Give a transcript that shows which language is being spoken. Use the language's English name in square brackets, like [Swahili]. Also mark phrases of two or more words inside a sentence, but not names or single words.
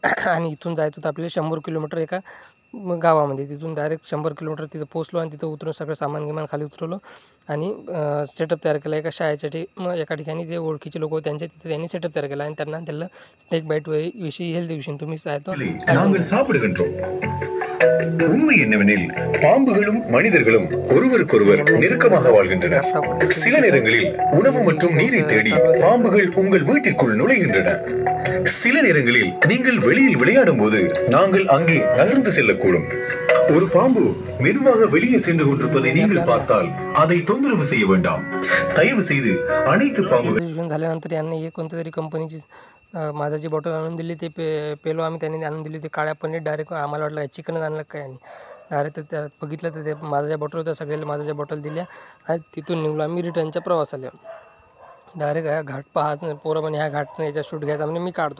[Marathi] आणि इथून जायचं होतं आपल्याला 100 किलोमीटर एका गावामध्ये. तिथून डायरेक्ट 100 किलोमीटर तिथं पोचलो, आणि तिथं उतरून सगळं सामान खाली उतरवलं, आणि सेटअप तयार केला. एका शाळेच्या एका ठिकाणी जे ओळखीचे लोक होते तिथे त्यांनी सेटअप तयार केला, आणि त्यांना [English] snake bite [Marathi] विषयी हेल्थ विषयी तुम्ही [Tamil] உண்மை என்னவெனில் பாம்புகளும் மனிதர்களும் ஒருவருக்கொருவர் நெருக்கமாக வாழ்கின்றனர். சில நேரங்களில் உணவு மற்றும் நீரை தேடி பாம்புகள் உங்கள் வீட்டிற்குள் நுழைகின்றன. சில நேரங்களில் நீங்கள் வெளியில் விளையாடும் போது நாங்கள் அங்கே நகர்ந்து செல்லக்கூடும். ஒரு பாம்பு மெதுவாக வெளியே சென்று கொண்டிருப்பதை நீங்கள் பார்த்தால் அதை தொந்தரவு செய்ய வேண்டாம். தயவு செய்து அனைத்து பாம்புகள் [Marathi] झाल्यानंतर यांनी एक कोणत्या तरी कंपनीची माझाची बॉटल आणून दिली. ते पेलो आम्ही. त्यांनी आणून दिली ते काळ्या पनीर. डायरेक्ट आम्हाला वाटलं चिकनच आणलं काय, आणि डायरेक्ट त्या बघितलं तर ते माझाच्या बॉटल होत्या. सगळ्याला माझाच्या बॉटल दिल्या, आणि तिथून निघलो आम्ही रिटर्नच्या प्रवासाला. डायरेक्ट ह्या घाट पाहत पोरं म्हणे ह्या घाट याच्या शूट घ्यायचा म्हणजे मी काढतो.